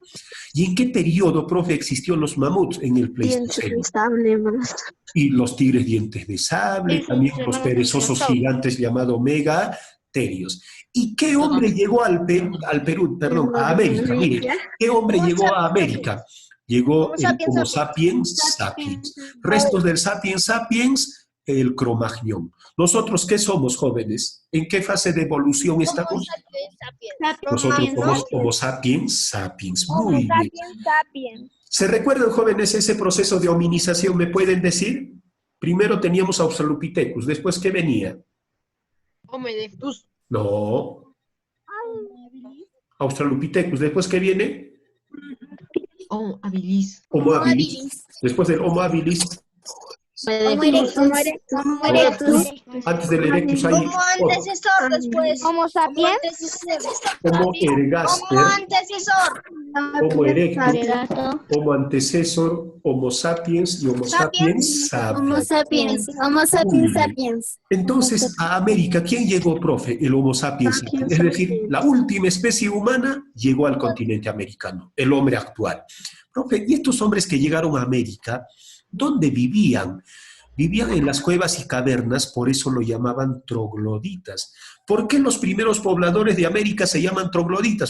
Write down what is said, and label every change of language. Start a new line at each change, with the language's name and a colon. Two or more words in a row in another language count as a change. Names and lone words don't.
Spanish: ¿Y en qué periodo, profe, existieron los mamuts? En el Pleistoceno. Y los tigres dientes de sable, también los perezosos gigantes llamados megatherios. ¿Y qué hombre llegó a América? Mire, ¿qué hombre llegó a América? Llegó el Homo sapiens sapiens. Restos del sapiens sapiens, el Cromagnon. ¿Nosotros qué somos, jóvenes? ¿En qué fase de evolución estamos? Nosotros somos Homo sapiens sapiens. Muy bien. ¿Se recuerdan, jóvenes, ese proceso de hominización? ¿Me pueden decir? Primero teníamos Australopithecus. ¿Después qué venía? Homo erectus. No. Australopithecus. Después, ¿qué viene? Oh, habilis. Homo habilis. Después del Homo habilis, Homo erectus. Homo erectus. antes del erectus hay Como antecesor después. Homo sapiens. Homo ergaster, Homo erectus, Homo antecesor, Homo sapiens y Homo sapiens Homo sapiens. sapiens. Homo Muy sapiens bien. sapiens. Entonces, a América, ¿quién llegó, profe? El Homo sapiens sapiens. Es decir, la última especie humana llegó al continente americano, el hombre actual. Profe, ¿y estos hombres que llegaron a América, dónde vivían? Vivían en las cuevas y cavernas, por eso lo llamaban trogloditas. ¿Por qué los primeros pobladores de América se llaman trogloditas?